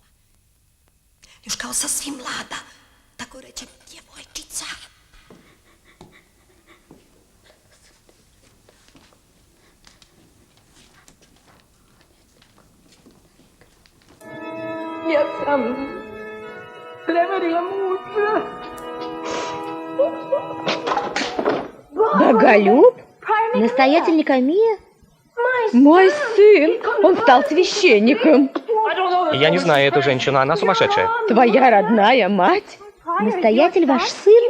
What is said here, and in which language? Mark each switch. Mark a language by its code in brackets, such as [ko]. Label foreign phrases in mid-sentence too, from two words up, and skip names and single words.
[sr] Još kao sasvim mlada, tako reče djevojčica. Ja sam prevarila muža. [ru] Боголюб? Настоятель Никомия? Мой сын! Он стал священником. Я не знаю эту женщину, она сумасшедшая. Твоя родная мать? Настоятель ваш сын?